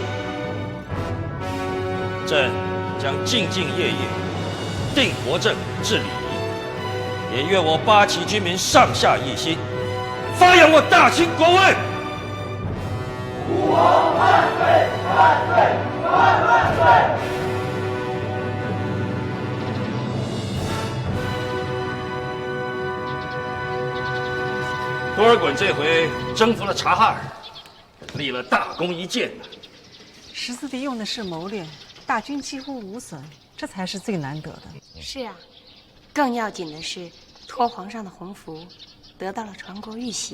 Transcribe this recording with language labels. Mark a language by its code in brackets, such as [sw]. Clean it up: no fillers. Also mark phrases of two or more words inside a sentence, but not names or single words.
[zh] 朕將兢兢業業，定國政，治禮儀，也願我八旗軍民上下一心，發揚我大清國威。吾皇萬歲！萬歲！萬萬歲！多爾衮這回征服了察哈爾，立了大功一件。十四弟用的是謀略，大軍幾乎無損，這才是最難得的。是啊，更要緊的是托皇上的鴻福，得到了傳國玉璽。